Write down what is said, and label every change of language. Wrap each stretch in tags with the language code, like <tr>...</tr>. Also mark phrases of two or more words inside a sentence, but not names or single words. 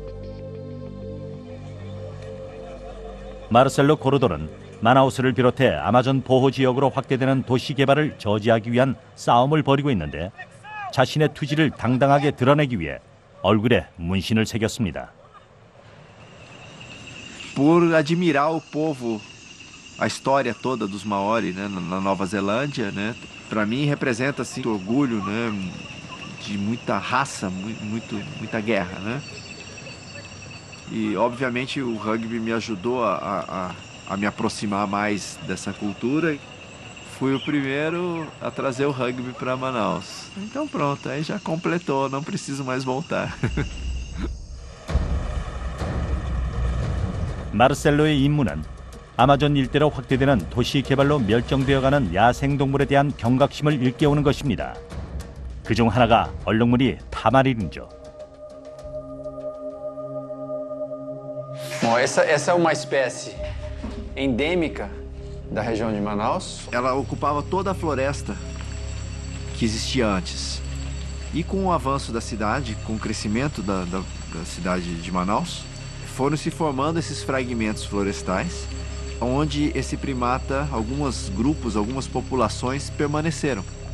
<ko>마르셀로 고르도는 마나우스를 비롯해 아마존 보호지역으로 확대되는 도시 개발을 저지하기 위한 싸움을 벌이고 있는데 자신의 투지를 당당하게 드러내기 위해 얼굴에 문신을 새겼습니다.</ko> <pt>Por admirar o povo, a história toda dos Maori, né, na Nova Zelândia, né, para mim representa assim orgulho, né, de muita raça, muita guerra, né? E obviamente o rugby me ajudou a me aproximar mais dessa cultura. Fui o primeiro a trazer o rugby para Manaus. Então pronto, aí já completou, não preciso mais voltar.</pt> <ko>마르셀로의 임무는 아마존 일대로 확대되는 도시 개발로 멸종되어가는 야생동물에 대한 경각심을 일깨우는 것입니다. 그중 하나가 얼룩무리 타마린이죠.</ko> <pt>Bom, essa é uma espécie endêmica da região de Manaus. Ela ocupava toda a floresta que existia antes. E com o avanço da cidade, com o crescimento da cidade de Manaus, foram se formando esses fragmentos florestais, onde esse primata, alguns grupos, algumas populações permaneceram.</pt>